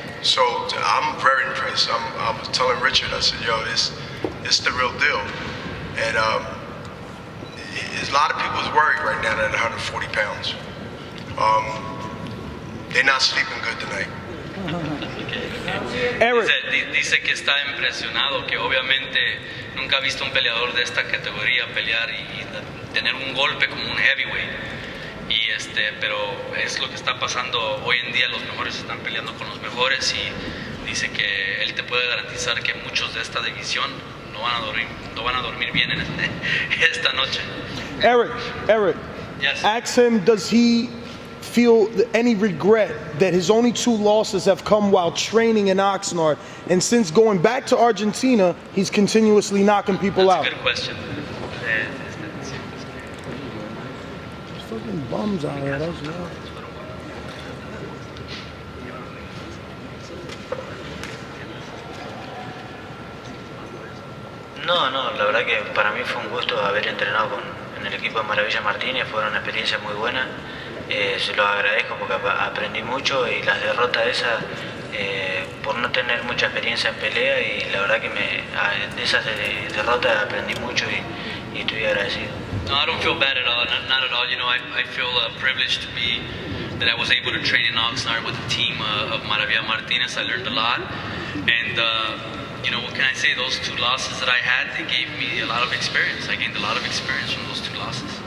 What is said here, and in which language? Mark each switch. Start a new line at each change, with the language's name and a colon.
English: So I'm very impressed. I was telling Richard, I said, yo, it's the real deal. And a lot of people is worried right now at 140 pounds. They're not sleeping good tonight.
Spanish: Dice que está impresionado, que obviamente nunca ha visto un peleador de esta categoría pelear y tener un golpe como un heavyweight. Pero es lo que está pasando hoy en día. Los mejores están peleando con los mejores, y dice que él te puede garantizar que muchos de esta división no van a dormir bien en esta noche.
English: Eric, yes. Ask him, does he feel any regret that his only 2 losses have come while training in Oxnard, and since going back to Argentina, he's continuously knocking people out? That's a good question. There's fucking bums out here, that's right.
Spanish: No, la verdad que para mí fue un gusto haber entrenado en el equipo de Maravilla Martínez. Fue una experiencia muy buena. Se lo agradezco porque aprendí mucho, y las derrotas esas por no tener mucha experiencia en pelea, y la verdad que de esas derrotas aprendí mucho y estoy agradecido.
English: No, I don't feel bad at all, not at all. You know, I feel privileged that I was able to train in Oxnard with the team of Maravilla Martinez. I learned a lot, and you know, what can I say? Those 2 losses that I had, they gave me a lot of experience. I gained a lot of experience from those 2 losses.